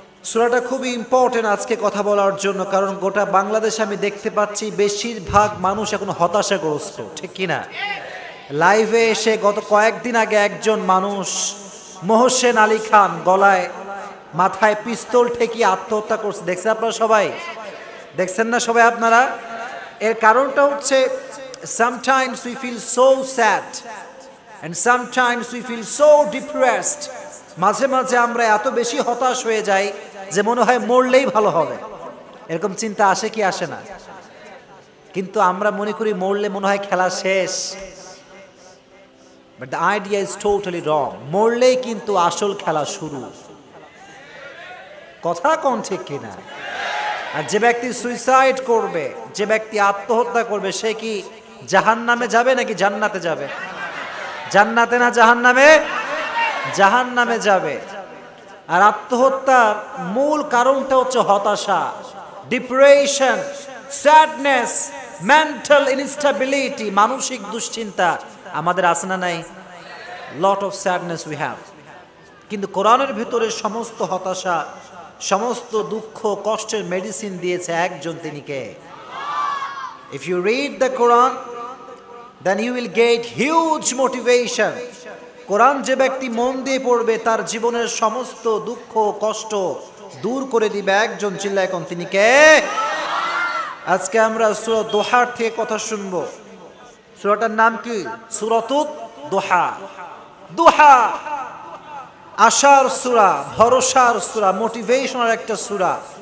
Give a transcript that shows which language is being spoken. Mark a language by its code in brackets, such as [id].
[bn] সূরাটা খুবই ইম্পর্টেন্ট আজকে কথা বলার জন্য, কারণ গোটা বাংলাদেশে আমি দেখতে পাচ্ছি বেশিরভাগ মানুষ এখন হতাশাগ্রস্ত, ঠিক কিনা? লাইভে এসে গত কয়েকদিন আগে একজন মানুষ মোহসেন আলী খান গলায় মাথায় পিস্তল ঠেকিয়ে আত্মহত্যা করছে, দেখছেন আপনারা সবাই? দেখছেন না সবাই আপনারা? এর কারণটা হচ্ছে [en] sometimes we feel so sad and sometimes we feel so depressed. [bn] মাঝে মাঝে আমরা এত বেশি হতাশ হয়ে যাই যে মনে হয় মরলেই ভালো হবে, এরকম চিন্তা আসে কি আসে না? কিন্তু আমরা মনে করি মরলে মনে হয় খেলা শেষ, [en] But the idea is totally wrong. [bn] মরলেই কিন্তু আসল খেলা শুরু। কথা কোন ঠিক কিনা? আর যে ব্যক্তি সুইসাইড করবে, যে ব্যক্তি আত্মহত্যা করবে, সে কি জাহান্নামে যাবে নাকি জান্নাতে যাবে? জান্নাতে না জাহান্নামে? জাহান্নামে যাবে। আর আত্মহত্যার মূল কারণটা হচ্ছে হতাশা, ডিপ্রেশন, স্যাডনেস, মেন্টাল ইনস্টেবিলিটি, মানসিক দুশ্চিন্তা আমাদের আছে না নাই? [en] Lot of sadness we have. [bn] কিন্তু কোরআনের ভিতরে সমস্ত হতাশা, সমস্ত দুঃখ কষ্টের মেডিসিন দিয়েছে একজন, তিনি কে? [en] If you read the Quran, then you will get huge motivation. [bn] কোরআন যে ব্যক্তি মন দিয়ে পড়বে তার জীবনের সমস্ত দুঃখ কষ্ট দূর করে দিবে একজন, চিল্লায় কোন, তিনি কে? আজকে আমরা সূরা দোহার থেকে কথা শুনবো। সূরাটার নাম কি? সূরাতুদ দোহা। দোহা আশার সূরা, ভরসার সূরা, মোটিভেশনাল একটা সূরা।